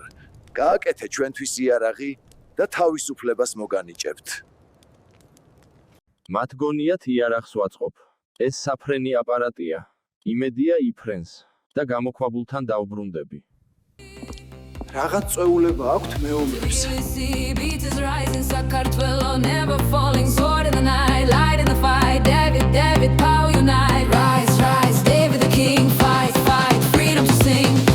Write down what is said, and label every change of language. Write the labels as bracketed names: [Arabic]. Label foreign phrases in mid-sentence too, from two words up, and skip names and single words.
[Georgian] გააკეთე ჩვენთვის იარაღი და თავისუფლებას მოგანიჭებთ. მათ გონიათ იარაღს ვაწყობ. ეს საფრენი აპარატია. იმედია იფრენს და გამოქვაბულთან დავბრუნდები. რაღაც წვეულება აქვთ მეომრებს. [English] David, power unite. Rise, rise, David the king. Fight, fight, freedom to sing.